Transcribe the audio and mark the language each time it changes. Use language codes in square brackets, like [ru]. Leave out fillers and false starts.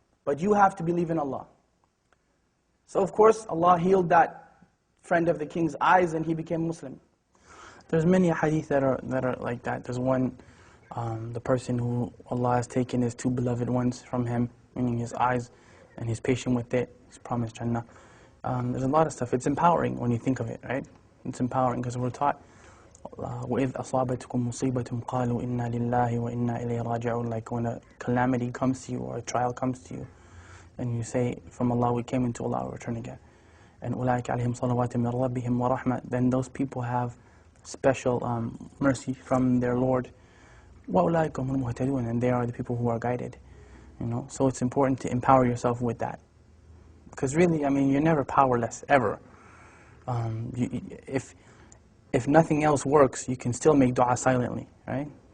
[en] But you have to believe in Allah. So of course, Allah healed that friend of the king's eyes and he became Muslim. There's many hadith that are like that. There's one, the person who Allah has taken his two beloved ones from him, meaning his eyes, and he's patient with it, he's promised Jannah. There's a lot of stuff. It's empowering when you think of it, right? It's empowering because we're taught, [ar] وَإِذْ أَصَابَتْكُمْ مُصِيبَةٌ قَالُوا إِنَّا لِلَّهِ وَإِنَّا إِلَيْهِ رَاجِعُونَ. [en] Like when a calamity comes to you or a trial comes to you, and you say, from Allah we came, into Allah we return again. And [ar] أُولَٰئِكَ عَلَيْهِمْ صَلَوَاتٌ مِّن رَبِّهِمْ وَرَحْمَةٌ. [en] Then those people have special mercy from their Lord. [ar] وَأُولَٰئِكَ هُمُ الْمُهْتَدُونَ. [en] And they are the people who are guided. So it's important to empower yourself with that. Because really, you're never powerless, ever. If nothing else works, you can still make dua silently, right?